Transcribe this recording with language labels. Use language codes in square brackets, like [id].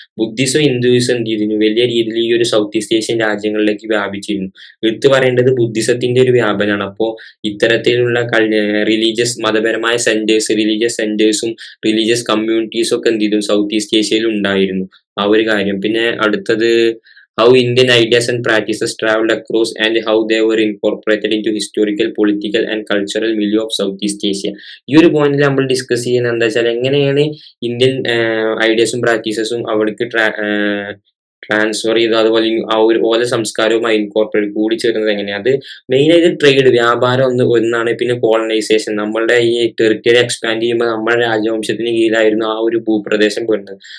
[ml] Buddhism Hinduism എന്ത് ചെയ്തിരുന്നു, വലിയ രീതിയിൽ ഈ ഒരു സൗത്ത് ഈസ്റ്റ് ഏഷ്യൻ രാജ്യങ്ങളിലേക്ക് വ്യാപിച്ചിരുന്നു. എടുത്തു പറയേണ്ടത് ബുദ്ധിസത്തിന്റെ ഒരു വ്യാപനമാണ്. അപ്പോൾ ഇത്തരത്തിലുള്ള റിലീജിയസ് മതപരമായ റിലീജിയസ് സെന്റേഴ്സും റിലീജിയസ് കമ്മ്യൂണിറ്റീസും ഒക്കെ എന്ത് ചെയ്തു, സൗത്ത് ഈസ്റ്റ് ഏഷ്യയിൽ ഉണ്ടായിരുന്നു. ആ ഒരു കാര്യം. പിന്നെ അടുത്തത് [en] how Indian ideas and practices traveled across and how they were incorporated into historical, political and cultural milieu of Southeast Asia. [ml] ഈ ഒരു പോയിന്റിൽ നമ്മൾ ഡിസ്കസ് ചെയ്യുന്നത് എന്താ വെച്ചാൽ എങ്ങനെയാണ് ഇന്ത്യൻ ഐഡിയാസും പ്രാക്ടീസസും അവിടേക്ക് ട്രാൻസ്ഫർ ചെയ്ത് അതുപോലെ ആ ഒരു ഓല സംസ്കാരവുമായി ഇൻകോർപ്പറേറ്റ് കൂടിച്ചേരുന്നത് എങ്ങനെയാണ്? അത് മെയിനായിട്ട് ട്രേഡ്, വ്യാപാരം ഒന്നാണ്. പിന്നെ കോളനൈസേഷൻ, നമ്മളുടെ ഈ ടെറിട്ടറി എക്സ്പാൻഡ് ചെയ്യുമ്പോൾ നമ്മുടെ രാജവംശത്തിന് കീഴിലായിരുന്നു ആ ഒരു ഭൂപ്രദേശം വരുന്നത്.